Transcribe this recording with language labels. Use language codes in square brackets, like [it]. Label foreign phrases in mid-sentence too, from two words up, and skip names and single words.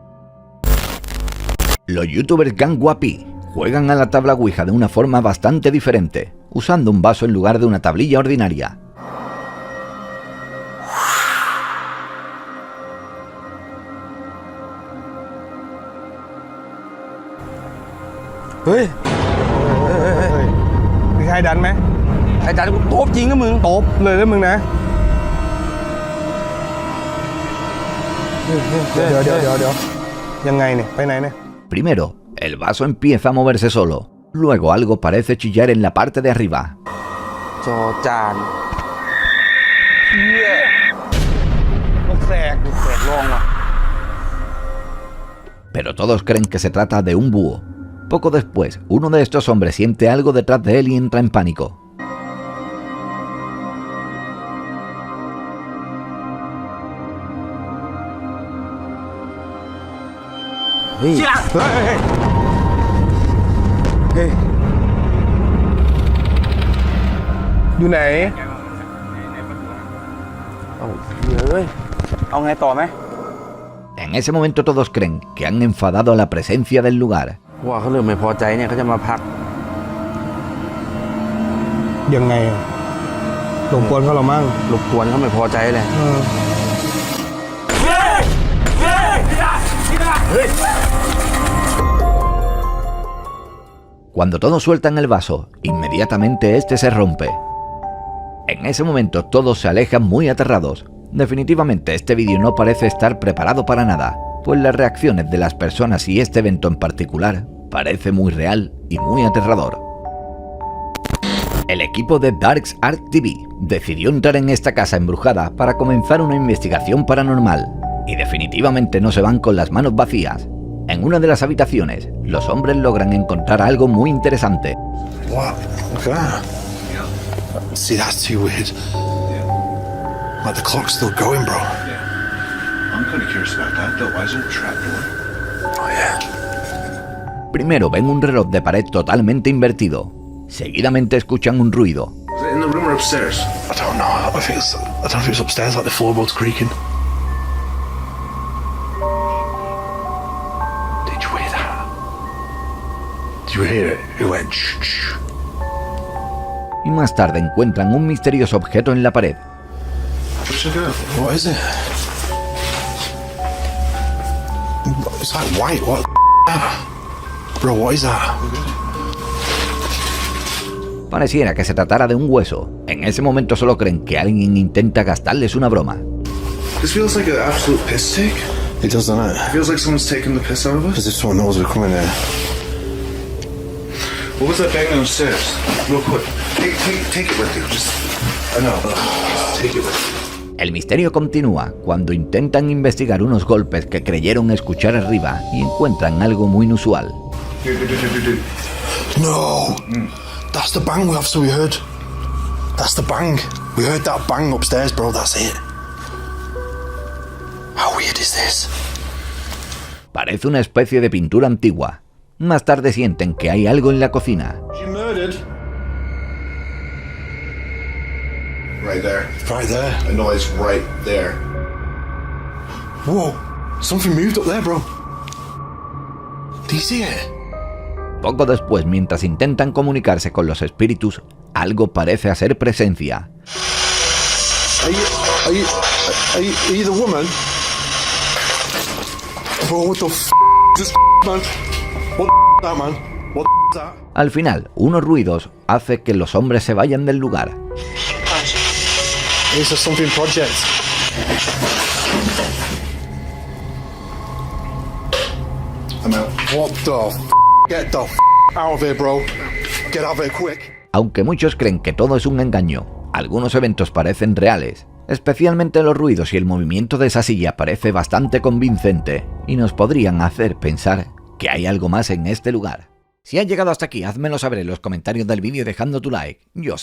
[es] Los youtubers Gangwapi juegan a la tabla Ouija de una forma bastante diferente, usando un vaso en lugar de una tablilla ordinaria. [th] Ê, มีใครดันไหมใครดันกูโต๊บจริงนะมึงโต๊บเลยนะมึงนะเดี๋ยวยังไงเนี่ยไปไหนเนี่ย [es] Primero, el vaso empieza a moverse solo. Luego algo parece chillar en la parte de arriba. [th] จอจานเชี่ยลูกแสกลองว่ะ [es] Pero todos creen que se trata de un búho. Poco después, uno de estos hombres siente algo detrás de él y entra en pánico. ¡Hey! [th] ¡Hey! อยู่ไหนเอาไงต่อไหม [es] En ese momento todos creen que han enfadado a la presencia del lugar. [th] ว่าเขาเริ่มไม่พอใจเนี่ยเขาจะมาพักยังไงหลบกวนเขาหรอมั่งหลบกวนเขาไม่พอใจเลย [es] Cuando todos sueltan el vaso, inmediatamente este se rompe. En ese momento todos se alejan muy aterrados. Definitivamente este vídeo no parece estar preparado para nada, pues las reacciones de las personas y este evento en particular parece muy real y muy aterrador. El equipo de Darks Art TV decidió entrar en esta casa embrujada para comenzar una investigación paranormal, y definitivamente no se van con las manos vacías. En una de las habitaciones, los hombres logran encontrar algo muy interesante. [en] What? Look at that. See, that's too weird. Like the clock's still going, bro. I'm kind of curious about that, though. Why is there a trapdoor? Oh, yeah. [es] Primero ven un reloj de pared totalmente invertido. Seguidamente escuchan un ruido. [en] Is it in the room or upstairs? I don't know. I don't know if it's upstairs, like the floorboards creaking. Did you hear that? Did you hear it? It went shh, shh. [es] Y más tarde encuentran un misterioso objeto en la pared. [en] What is it? It's like white. What? Bro, what is that? [es] Pareciera que se tratara de un hueso. En ese momento solo creen que alguien intenta gastarles una broma. [en] This feels like an absolute piss take. It does, doesn't it? It feels like someone's taking the piss out of us. As if someone knows we're coming here. What was that bang downstairs? Real quick. Take it with you. Just... I know. Just take it with you. [es] El misterio continúa cuando intentan investigar unos golpes que creyeron escuchar arriba y encuentran algo muy inusual. [en] Dude. No! That's the bang we heard. That's the bang. We heard that bang upstairs, bro. That's it. How weird is this? [es] Parece una especie de pintura antigua. Más tarde sienten que hay algo en la cocina. [en] She murdered. Right there. Right there? I know it's right there. Whoa! Something moved up there, bro. Do you see it? [es] Poco después, mientras intentan comunicarse con los espíritus, algo parece hacer presencia. [en] Are you the woman? Bro, what the f*** is this man? What the that, man? What the that? [es] Al final, unos ruidos hace que los hombres se vayan del lugar. [en] It's a something project. I'm out. What the f***? Get the f*** out of here, bro. Get out of here quick. [es] Aunque muchos creen que todo es un engaño, algunos eventos parecen reales. Especialmente los ruidos y el movimiento de esa silla parece bastante convincente y nos podrían hacer pensar que hay algo más en este lugar. Si has llegado hasta aquí, házmelo saber en los comentarios del vídeo dejando tu like.